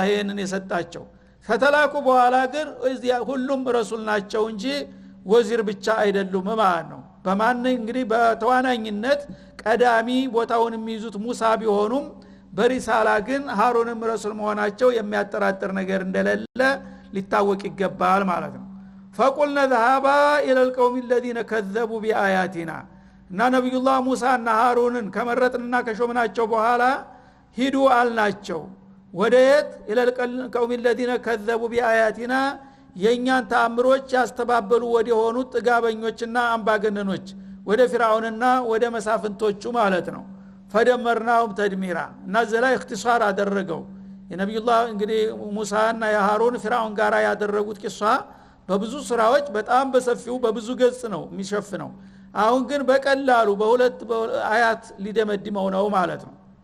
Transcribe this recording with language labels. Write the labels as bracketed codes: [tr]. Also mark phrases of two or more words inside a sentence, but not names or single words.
[am] ይሄንን የሰጣቸው። ከተላኩ በኋላ ግን ሁሉም ረሱል ናቸው እንጂ ወዚር ብቻ አይደሉም ማለት ነው። በማን እንግዲህ በተዋናኝነት ቀዳሚ ቦታውን የሚይዙት ሙሳ ቢሆኑም በሪሳላ ግን ሃሩንም ረሱል መሆናቸው የሚያጠራጥር ነገር እንደሌለ ሊታወቅ ይገባል ማለት ነው። [ar] فقلنا ذهبا الى القوم الذين كذبوا بآياتنا [am] እና ነብዩላህ ሙሳና ሃሩንን ከመረጥንና ከሾምናቸው በኋላ ሂዱ አልናቸው። ወደየት? [ar] الى القوم الذين كذبوا بآياتنا [am] የኛን ተአምሮች ያስተባበሉ ወደ ሆኑት ጥጋበኞችና አምባገነኖች ወደ ፊርዓውንና ወደ መሳፍንቶቹ ማለት ነው። [ar] فدمرناهم تدميرا [am] እና ዘላ اختصار አደረገው። የነብዩላህ እንግዲህ ሙሳና የሃሩን ፊርዓውን ጋራ ያደረጉት ቂሷ በብዙ ስራዎች በጣም በሰፊው በብዙ ገጽ ነው የሚሸፍነው። አሁን ግን በቀላሉ በሁለት አያት ሊደመድመው ነው ማለት ነው።